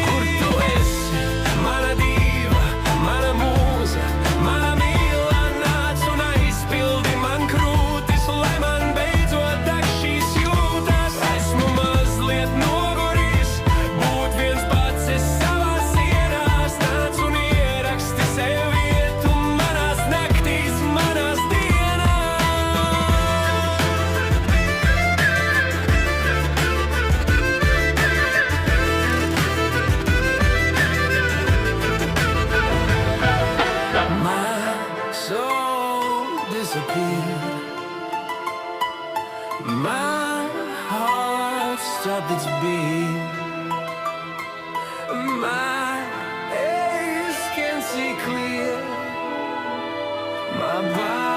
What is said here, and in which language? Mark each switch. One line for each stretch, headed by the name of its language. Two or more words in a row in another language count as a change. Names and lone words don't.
Latvian: Kur tu esi, mana dīva, mana mūza, mana mīla, nāc un aizpildi man krūtis, lai man beidzot deg šīs jūtas. Esmu mazliet noguris, būt viens pats es savās sienās, nāc un ieraksti sev vietu manās naktīs, manās dienās.
English: My soul disappeared, my heart stopped its beat, my eyes can see clear, my body